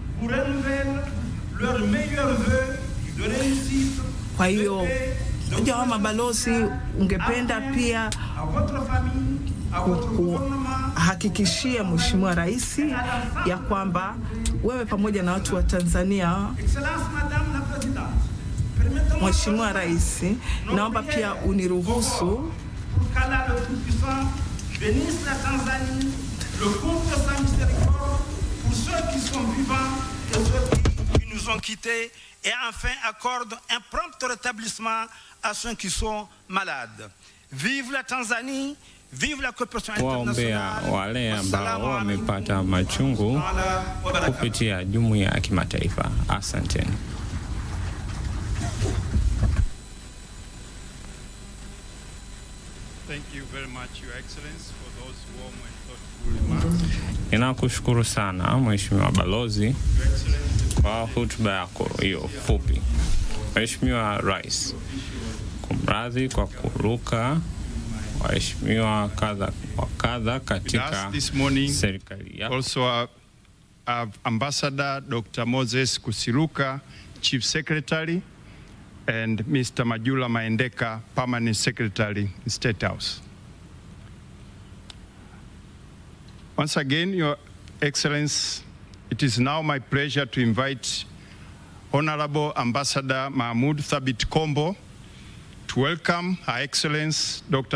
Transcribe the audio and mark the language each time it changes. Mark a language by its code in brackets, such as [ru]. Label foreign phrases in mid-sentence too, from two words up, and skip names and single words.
[sw] Kwa hiyo jamaa mabalozi, ungependa pia kuhakikishia Mheshimiwa Rais ya kwamba wewe pamoja na watu wa Tanzania. Mheshimiwa Rais, naomba pia uniruhusu [fr] et enfin accorde un prompt rétablissement à ceux qui sont malades. Vive la Tanzanie, vive la coopération internationale. [sw] Wale ambao wamepata machungu kupitia jumuiya ya kimataifa. Asanteni. [en] Thank you very much, Your Excellency, for those warm and thoughtful remarks. [sw] Ninakushukuru sana Mheshimiwa Balozi kwa hotuba yako hiyo fupi. Mheshimiwa Rais, kumradhi kwa kuruka waheshimiwa kadha katika serikali yako. [en] Also Ambassador Dr. Moses Kusiluka, Chief Secretary, and Mr. Majula Maendeka, Permanent Secretary, State House. Once again, Your Excellency, it is now my pleasure to invite Honorable Ambassador Mahmoud Thabit Kombo to welcome Her Excellency Dr.